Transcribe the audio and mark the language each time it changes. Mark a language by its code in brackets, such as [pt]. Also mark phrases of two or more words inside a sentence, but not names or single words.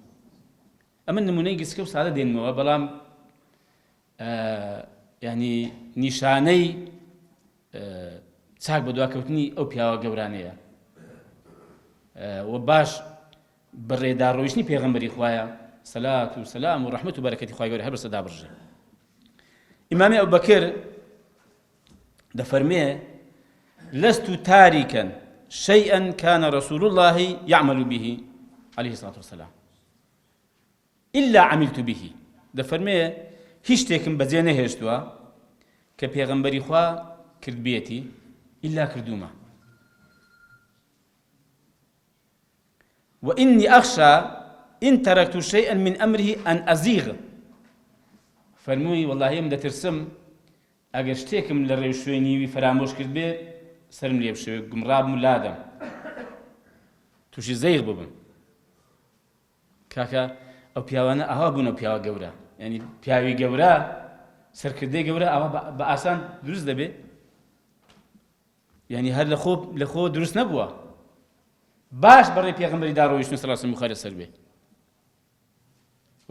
[ckb] ئەمە نمونەی گچکە و سادە دێنمەوە، بەڵام یعنی نیشانەی چاک بە دواکەوتنی ئەو پیاوە گەورانەیە و باش بەڕێداڕۆیشتنی پێغەمبەری خوایە سەلات و سەلام و ڕەحمەت و بەرەکەتی خوای گەورە هەر بەسەر دابڕژێ. ئیمامی ئەبوبەکر دەفەرمێ [ar] لست تاركا شيئا كان رسول الله يعمل به عليه الصلاة والسلام إلا عملت به. [ckb] دەفەرمێ هیچ شتێکم بەجێ نەهێشتووە کە پێغەمبەری خوا کرد بێتی إلا کردومە. [ar] وإني أخشى إن تركت شيئا من أمره أن أزيغ. [ckb] فەرمووی وەڵاهی من دەترسم ئەگەر شتێکم لە ڕێو شوێنیوی فرامۆش کرد بێ سرم لێ بشێ گمڕابم و لادەم تووشی زەیغ ببم. کاکە ئەو پیاوانە ئاوا بوون، ئەو پیاوە گەورە، یعنی پیاوی گەورە سەرکردەی گەورە ئاوا بە ئاسان دروست دەبێ، یعنی هەر لە خۆ دروست نەبووە، باش بەڕێ پێغەمبەری داڕۆیشتن [ar] صلی الله علیه [ckb] و خوای لەسەر بێ.